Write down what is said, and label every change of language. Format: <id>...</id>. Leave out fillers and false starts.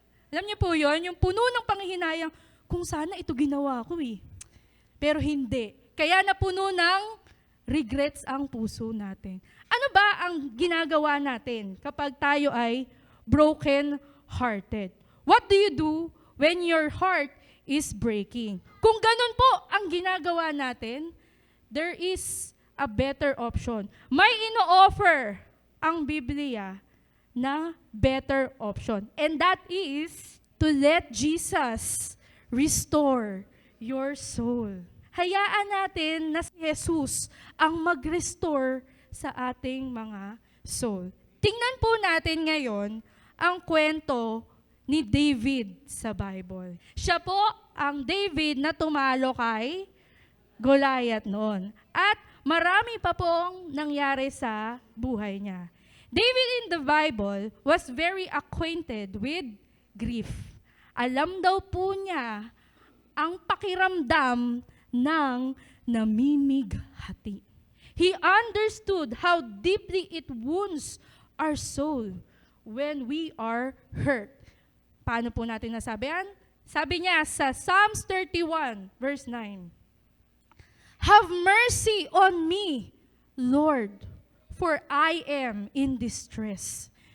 <tl>Alam niyo po yun? Yung puno ng panghihinayang, kung sana ito ginawa ko eh. Pero hindi. Kaya napuno ng regrets ang puso natin. Ano ba ang ginagawa natin kapag tayo ay broken-hearted?</tl> <en>What do you do when your heart is breaking?</en> <tl>Kung ganun po ang ginagawa natin,</tl> <en>there is a better option.</en> <tl>May ino-offer ang Biblia na better option.</tl> <en>And that is to let Jesus restore your soul.</en> <tl>Hayaan natin na si Jesus ang mag-restore sa ating mga soul. Tingnan po natin ngayon ang kwento ni David sa Bible. Siya po ang David na tumalo kay Goliath noon. At marami pa pong nangyari sa buhay niya.</tl> <en>David in the Bible was very acquainted with grief.</en> <tl>Alam daw po niya ang pakiramdam ng namimighati.</tl> <en>He understood how deeply it wounds our soul when we are hurt.</en> <tl>Paano po natin nasabihan? Sabi niya sa Psalms 31, verse 9,</tl> <en>"Have mercy on me, Lord, for I am in distress.</en>